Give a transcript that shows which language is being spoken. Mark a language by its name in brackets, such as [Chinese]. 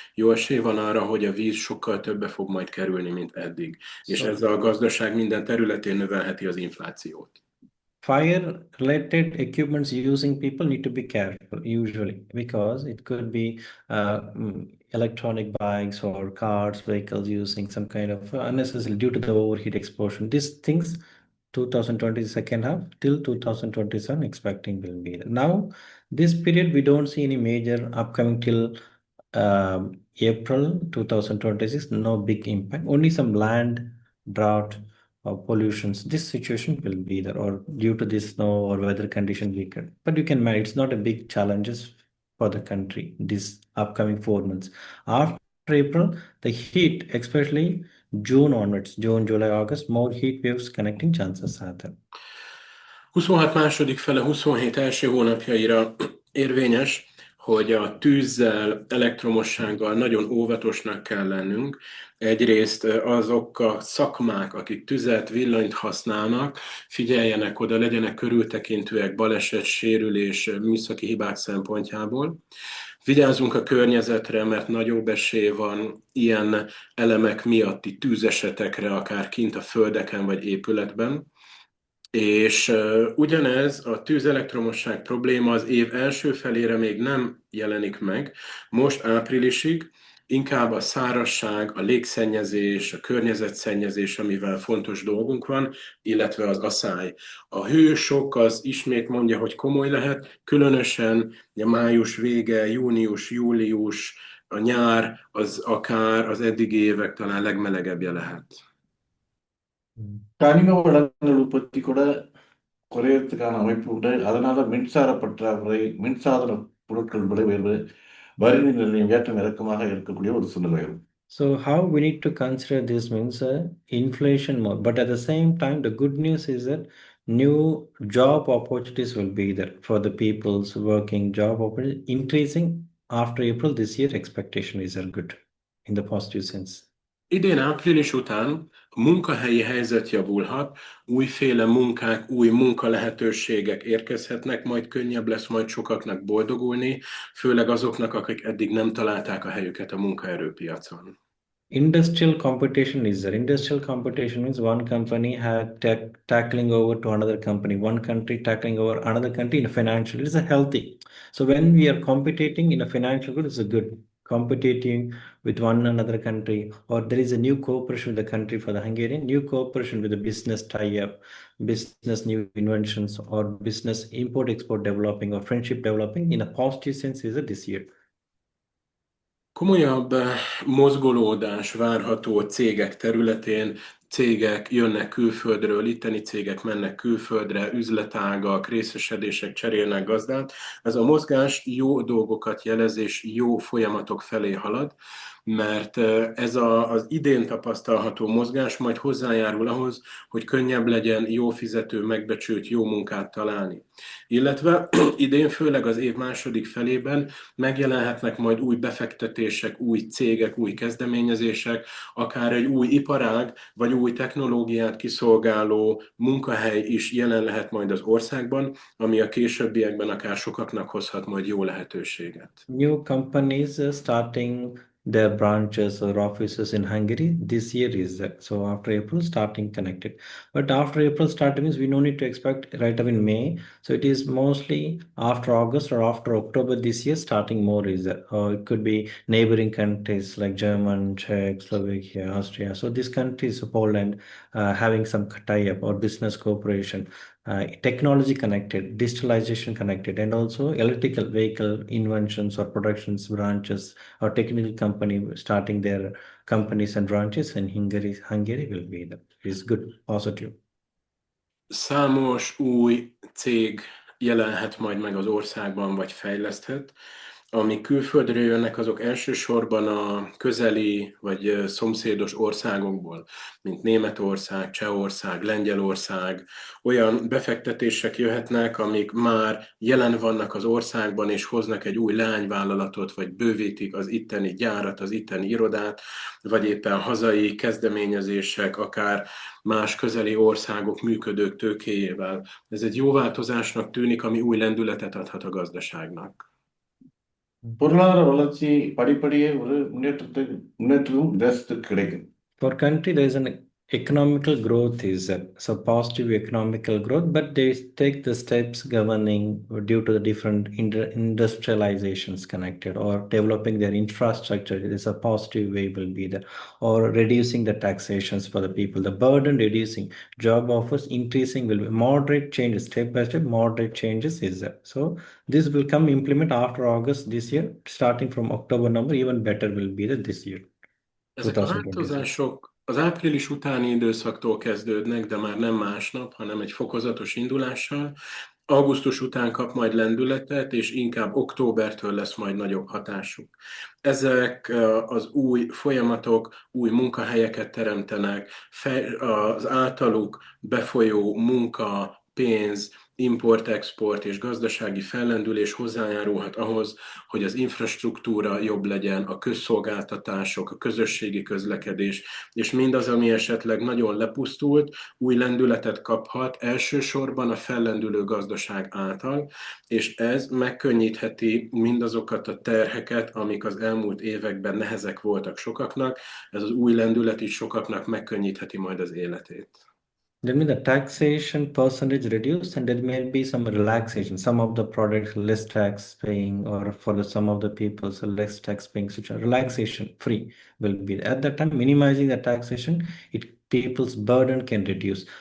[Hungarian] Jó esély van arra, hogy a víz sokkal többe fog majd kerülni, mint eddig. És ezzel a gazdaság minden területén növelheti az inflációt. [English] Fire related equipments using people need to be careful usually because it could be electronic bikes or cars, vehicles using some kind of unnecessary due to the overheat exposure. These things 2020 second half till 2027 expecting will be there. Now this period we don't see any major upcoming till April 2026, no big impact, only some land drought or pollutions. This situation will be there or due to this snow or weather condition weaker. But you can manage, it's not a big challenges for the country this upcoming 4 months. After April, the heat, especially June onwards, June, July, August, more heat waves connecting chances are there. [Hungarian] 26 második fele, 27 első hónapjaira érvényes, hogy a tűzzel, elektromossággal nagyon óvatosnak kell lennünk. Egyrészt azok a szakmák, akik tüzet, villanyt használnak, figyeljenek oda, legyenek körültekintőek baleset, sérülés, műszaki hibák szempontjából. Vigyázzunk a környezetre, mert nagyobb esély van ilyen elemek miatti tűzesetekre, akár kint a földeken vagy épületben. És ugyanez a tűzelektromosság probléma az év első felére még nem jelenik meg, most áprilisig inkább a szárazság, a légszennyezés, a környezetszennyezés, amivel fontos dolgunk van, illetve az aszály. A hősok az ismét mondja, hogy komoly lehet, különösen a május vége, június, július, a nyár, az akár az eddigi évek talán legmelegebbje lehet. [Tamil] கனிம வளங்கள் உற்பத்தி கூட குறையறதுக்கான அமைப்பு உண்டு. அதனால மின்சார பற்றாக்குறை, மின்சாதன பொருட்கள் விலை உயர்வு, வரி நிலையம் ஏற்றம் இறக்கமாக இருக்கக்கூடிய ஒரு சூழ்நிலை. [English] So how we need to consider this means inflation more, but at the same time the good news is that new job opportunities will be there for the people's working job opportunities increasing after April this year. Expectation is good in the positive sense. [Hungarian] Idén április után a munkahelyi helyzet javulhat, újféle munkák, új munkalehetőségek érkezhetnek, majd könnyebb lesz majd sokaknak boldogulni, főleg azoknak, akik eddig nem találták a helyüket a munkaerőpiacon. [English] Industrial competition is there. Industrial competition means one company tackling over to another company, one country tackling over another country in a financial. It is a healthy. So when we are competing in a financial good, it's a good. Competing with one another country, or there is a new cooperation with the country for the Hungarian, new cooperation with the business tie-up, business new inventions, or business import-export developing, or friendship developing in a positive sense is this year. [Hungarian] Komolyabb mozgolódás várható cégek területén, cégek jönnek külföldről, itteni cégek mennek külföldre, üzletágak, részesedések cserélnek gazdát. Ez a mozgás jó dolgokat jelez, és jó folyamatok felé halad, mert ez az idén tapasztalható mozgás majd hozzájárul ahhoz, hogy könnyebb legyen jó fizető, megbecsült, jó munkát találni. Illetve idén, főleg az év második felében megjelenhetnek majd új befektetések, új cégek, új kezdeményezések, akár egy új iparág, vagy új technológiát kiszolgáló munkahely is jelen lehet majd az országban, ami a későbbiekben akár sokaknak hozhat majd jó lehetőséget. [English] New companies starting their branches or offices in Hungary this year is so after April starting connected. But after April starting means we no need to expect right away in May. So it is mostly after August or after October this year starting more is there. Or it could be neighboring countries like German, Czech, Slovakia, Austria. So these countries, Poland, having some tie-up or business cooperation. Technology connected, digitalization connected, and also electrical vehicle inventions or productions branches or technical company starting their companies and branches in Hungary will be the is good, positive. [Hungarian] Számos új cég jelenhet majd meg az országban, vagy fejleszthet. Amik külföldről jönnek, azok elsősorban a közeli vagy szomszédos országokból, mint Németország, Csehország, Lengyelország. Olyan befektetések jöhetnek, amik már jelen vannak az országban, és hoznak egy új leányvállalatot, vagy bővítik az itteni gyárat, az itteni irodát, vagy éppen hazai kezdeményezések, akár más közeli országok működők tőkéjével. Ez egy jó változásnak tűnik, ami új lendületet adhat a gazdaságnak. [Tamil] பொருளாதார வளர்ச்சி படிப்படியே ஒரு முன்னேற்றமும் தேசத்துக்கு கிடைக்கும். [English] For country, there is an economical growth is so positive economical growth, but they take the steps governing due to the different industrializations connected or developing their infrastructure. It is a positive way will be there, or reducing the taxations for the people, the burden reducing, job offers increasing will be moderate changes, step by step moderate changes is there. So this will come implement after August this year, starting from October number even better will be there this year. [Hungarian] Ezek a változások az április utáni időszaktól kezdődnek, de már nem másnap, hanem egy fokozatos indulással. Augusztus után kap majd lendületet, és inkább októbertől lesz majd nagyobb hatásuk. Ezek az új folyamatok új munkahelyeket teremtenek, az általuk befolyó munka, pénz, import-export és gazdasági fellendülés hozzájárulhat ahhoz, hogy az infrastruktúra jobb legyen, a közszolgáltatások, a közösségi közlekedés, és mindaz, ami esetleg nagyon lepusztult, új lendületet kaphat, elsősorban a fellendülő gazdaság által, és ez megkönnyítheti mindazokat a terheket, amik az elmúlt években nehezek voltak sokaknak, ez az új lendület is sokaknak megkönnyítheti majd az életét. [English] That means the taxation percentage reduced and there may be some relaxation. Some of the products less tax paying, or for some of the people so less tax paying, which are relaxation free will be. At that time, minimizing the taxation, people's burden can reduce.